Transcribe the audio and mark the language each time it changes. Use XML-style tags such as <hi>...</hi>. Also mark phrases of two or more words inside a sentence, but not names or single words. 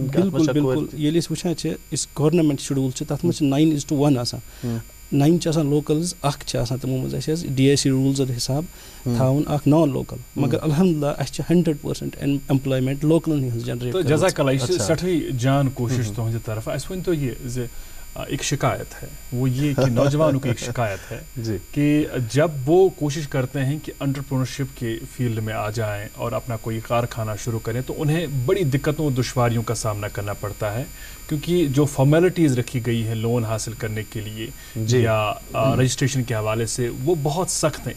<ks>بالکل ییٚلہِ أسۍ وٕچھان چھِ یُس گورنمنٹ شڈوٗل چھِ تتھ منٛز چھِ 9:1 آسان 9 چھِ آسان لوکلز اکھ چھِ آسان تِمو منٛز اَسہِ حظ DIC روٗلزن حِساب تھاوُن اکھ</ks> <en>non local</en> <ks>مگر الحمدُاللہ اَسہِ چھِ 100% ایمپلایمنٹ لوکلن ہٕنٛز جنریٹ</ks> <ar>جزاک اللہ</ar> <ks>یہ سٮ۪ٹھٕے جان کوٗشش تُہنٛدِ طرفہٕ اَسہِ ؤنۍتو یہِ زِ</ks> <ur>ایک شکایت ہے وہ یہ کہ نوجوانوں کی ایک شکایت ہے کہ جب وہ کوشش کرتے ہیں کہ انٹرپرونرشپ کے فیلڈ میں آ جائیں اور اپنا کوئی کارخانہ شروع کریں تو انہیں بڑی دقتوں اور دشواریوں کا سامنا کرنا پڑتا ہے کیونکہ جو فارمیلٹیز رکھی گئی ہیں لون حاصل کرنے کے لیے یا رجسٹریشن کے حوالے سے وہ بہت سخت ہیں.</ur>